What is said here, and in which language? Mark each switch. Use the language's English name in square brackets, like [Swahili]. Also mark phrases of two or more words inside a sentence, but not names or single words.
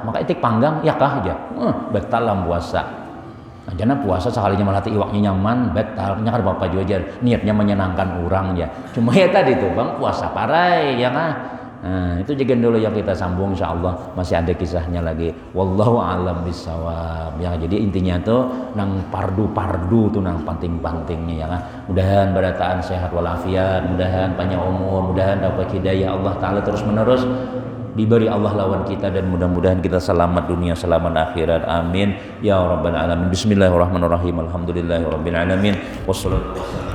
[Banjar] Maka itik panggang ya kah aja. Batal lah puasa. Nah, jangan puasa sekalinya malah iwaknya nyaman, batal. Nya kan bapak juga aja niatnya menyenangkan orang ya. Cuma ya tadi tuh Bang puasa parai ya kah? Nah, itu juga dulu yang kita sambung insyaallah masih ada kisahnya lagi. [Arabic] والله أعلم بالصواب. [Banjar] Ya jadi intinya tuh nang pardu-pardu tuh nang penting-pentingnya ya kan. Mudahan barataan sehat walafiat, mudahan panjang umur, mudahan dapat hidayah Allah taala terus-menerus diberi Allah lawan kita dan mudah-mudahan kita selamat dunia selamat akhirat [Arabic] آمين يا رب العالمين. بسم الله الرحمن الرحيم. الحمد لله رب العالمين. والصلاة والسلام